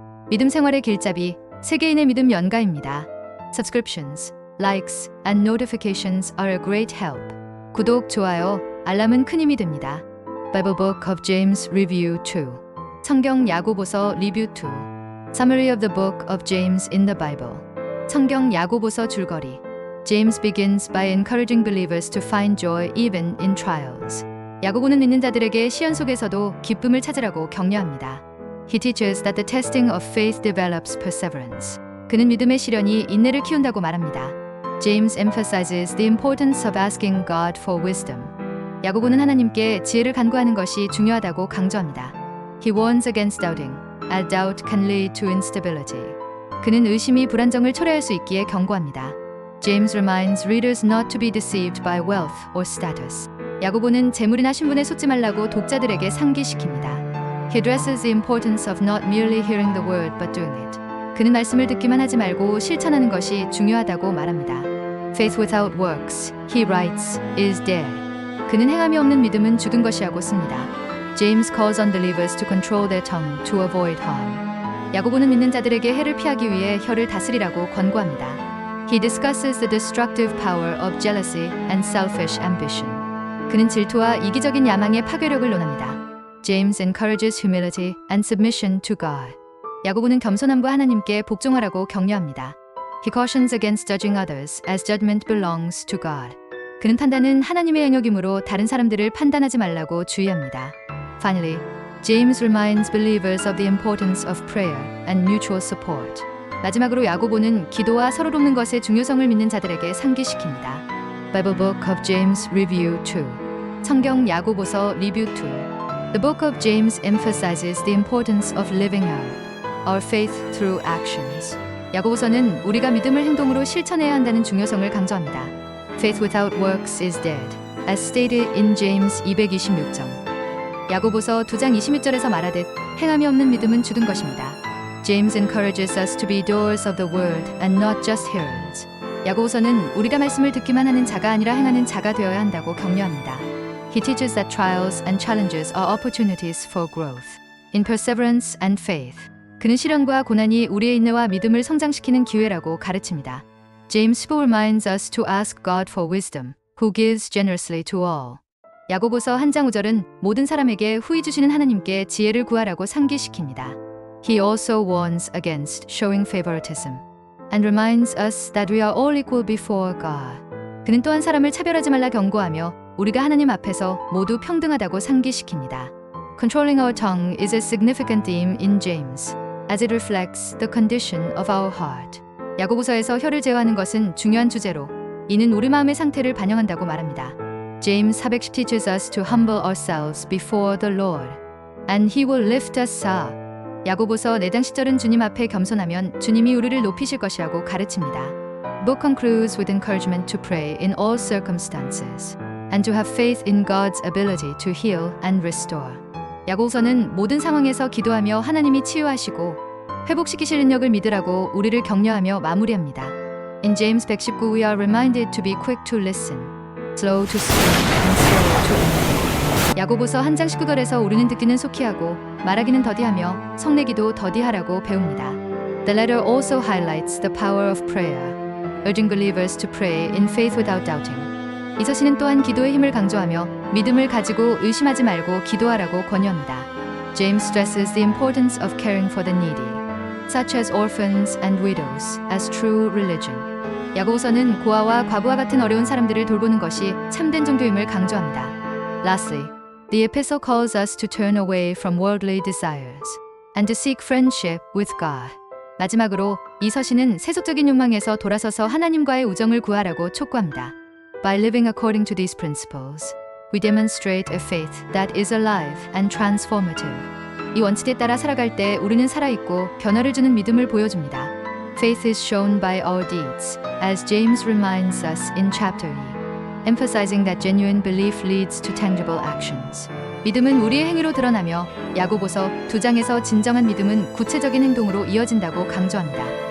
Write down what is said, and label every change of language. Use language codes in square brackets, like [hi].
[ko] 믿음 생활의 길잡이, 세계인의 믿음 연가입니다. [en] Subscriptions, likes, and notifications are a great help. [ko] 구독, 좋아요, 알람은 큰 힘이 됩니다. [en] Bible Book of James Review 2. [ko] 성경 야고보서 리뷰 2. [en] Summary of the Book of James in the Bible. [ko] 성경 야고보서 줄거리. [en] James begins by encouraging believers to find joy even in trials. [ko] 야고보는 믿는 자들에게 시험 속에서도 기쁨을 찾으라고 격려합니다. [en] He teaches that the testing of faith develops perseverance. [ko] 그는 믿음의 시련이 인내를 키운다고 말합니다. [en] James emphasizes the importance of asking God for wisdom. [ko] 야고보는 하나님께 지혜를 간구하는 것이 중요하다고 강조합니다. [en] He warns against doubting, as doubt can lead to instability. [ko] 그는 의심이 불안정을 초래할 수 있기에 경고합니다. [en] James reminds readers not to be deceived by wealth or status. [ko] 야고보는 재물이나 신분에 속지 말라고 독자들에게 상기시킵니다. [en] He addresses the importance of not merely hearing the word but doing it. [ko] 그는 말씀을 듣기만 하지 말고 실천하는 것이 중요하다고 말합니다. [en] Faith without works, he writes, is dead. [ko] 그는 행함이 없는 믿음은 죽은 것이라고 씁니다. [en] James calls on believers to control their tongue to avoid harm. [ko] 야고보는 믿는 자들에게 해를 피하기 위해 혀를 다스리라고 권고합니다. [en] He discusses the destructive power of jealousy and selfish ambition. [ko] 그는 질투와 이기적인 야망의 파괴력을 논합니다. [en] James encourages humility and submission to God. [ko] 야고보는 겸손함과 하나님께 복종하라고 격려합니다. [en] He cautions against judging others as judgment belongs to God. [ko] 그는 판단은 하나님의 영역이므로 다른 사람들을 판단하지 말라고 주의합니다. [en] Finally, James reminds believers of the importance of prayer and mutual support. [ko] 마지막으로 야고보는 기도와 서로 돕는 것의 중요성을 믿는 자들에게 상기시킵니다. [en] Bible Book of James Review 2. [ko] 성경 야고보서 리뷰 2. [en] The Book of James emphasizes the importance of living out our faith through actions. [ko] 야고보서는 우리가 믿음을 행동으로 실천해야 한다는 중요성을 강조합니다. [en] Faith without works is dead, as stated in James 226장. [ko] 야고보서 2장 26절에서 말하듯 행함이 없는 믿음은 죽은 것입니다. [en] James encourages us to be doers of the word and not just hearers. [ko] 야고보서는 우리가 말씀을 듣기만 하는 자가 아니라 행하는 자가 되어야 한다고 격려합니다. [en] He teaches that trials and challenges are opportunities for growth, in perseverance and faith. [ko] 그는 시련과 고난이 우리의 인내와 믿음을 성장시키는 기회라고 가르칩니다. [en] James reminds us to ask God for wisdom, who gives generously to all. [ko] 야고보서 1장 5절은 모든 사람에게 후히 주시는 하나님께 지혜를 구하라고 상기시킵니다. [en] He also warns against showing favoritism and reminds us that we are all equal before God. [ko] 그는 또한 사람을 차별하지 말라 경고하며 우리가 하나님 앞에서 모두 평등하다고 상기시킵니다. [en] Controlling our tongue is a significant theme in James, as it reflects the condition of our heart. [ko] 야고보서에서 혀를 제어하는 것은 중요한 주제로 이는 우리 마음의 상태를 반영한다고 말합니다. [en] James 410 teaches us to humble ourselves before the Lord, and He will lift us up. [ko] 야고보서 4장 10절은 주님 앞에 겸손하면 주님이 우리를 높이실 것이라고 가르칩니다. [en] The book concludes with encouragement to pray in all circumstances, and to have faith in God's ability to heal and restore. [ko] 야고보서는 모든 상황에서 기도하며 하나님이 치유하시고 회복시키실 능력을 믿으라고 우리를 격려하며 마무리합니다. [en] In James 119 we are reminded to be quick to listen, slow to speak, and slow to anger. [ko] 야고보서 1장 19절에서 우리는 듣기는 속히 하고 말하기는 더디하며 성내기도 더디하라고 배웁니다. [en] The letter also highlights the power of prayer, urging believers to pray in faith without doubting. [ko] 이 서신은 또한 기도의 힘을 강조하며 믿음을 가지고 의심하지 말고 기도하라고 권유합니다. [en] James stresses the importance of caring for the needy, such as orphans and widows, as true religion. [ko] 야고보서는 고아와 과부와 같은 어려운 사람들을 돌보는 것이 참된 종교임을 강조합니다. [en] Lastly, the epistle calls us to turn away from worldly desires and to seek friendship with God. [ko] 마지막으로 이 서신은 세속적인 욕망에서 돌아서서 하나님과의 우정을 구하라고 촉구합니다. [en] By living according to these principles, we demonstrate a faith that is alive and transformative. [ko] 이 원칙에 따라 살아갈 때 우리는 살아있고 변화를 주는 믿음을 보여줍니다. [en] Faith is shown by our deeds, as James reminds us in chapter 2, emphasizing that genuine belief leads to tangible actions. [ko] 믿음은 우리의 행위로 드러나며 야고보서 2장에서 진정한 믿음은 구체적인 행동으로 이어진다고 강조합니다.